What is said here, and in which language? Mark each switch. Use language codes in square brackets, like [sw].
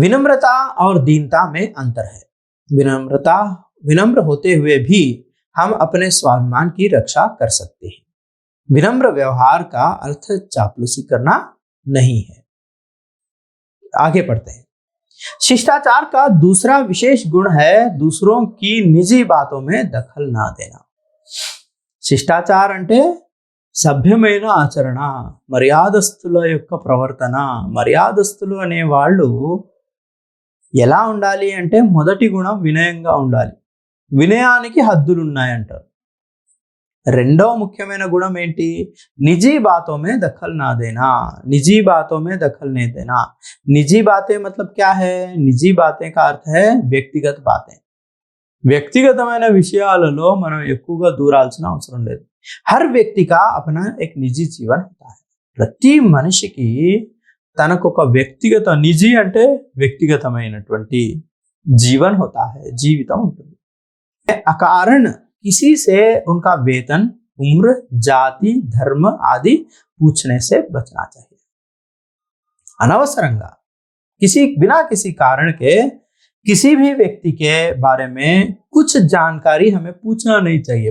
[hi] विनम्रता और दीनता में अंतर है। विनम्र होते हुए भी हम अपने स्वाभिमान की रक्षा कर सकते हैं। विनम्र व्यवहार का अर्थ चापलूसी करना नहीं है। आगे पढ़ते हैं। शिष्टाचार का दूसरा विशेष गुण है दूसरों की निजी बातों में दखल ना देना। [te] शिष्टाचार अंटे సభ్యమైన ఆచరణ, మర్యాదస్తుల యొక్క ప్రవర్తన. మర్యాదస్తులు అనే వాళ్ళు ఎలా ఉండాలి అంటే మొదటి గుణం వినయంగా ఉండాలి. వినయానికి హద్దులు ఉన్నాయంటారు. రెండవ ముఖ్యమైన గుణం ఏంటి? [hi] निजी बातों में दखल ना देना. निजी बातों में दखल नहीं देना. निजी बातें मतलब क्या है? निजी बातें का अर्थ है వ్యక్తిగత बातें. [te] వ్యక్తిగతమైన విషయాలలో మనం ఎక్కువగా దూరాల్సిన అవసరం లేదు. [hi] हर व्यक्ति का अपना एक निजी जीवन होता है. [te] ప్రతి మనిషికి తనకు ఒక వ్యక్తిగత, నిజీ అంటే వ్యక్తిగతమైనటువంటి జీవన్ [hi] होता है, [te] జీవితం ఉంటుంది. [hi] अकारण किसी से उनका वेतन, उम्र, जाति, धर्म आदि पूछने से बचना चाहिए. अनवसरंगा बिना किसी कारण के किसी भी व्यक्ति के बारे में कुछ जानकारी हमें पूछना नहीं चाहिए.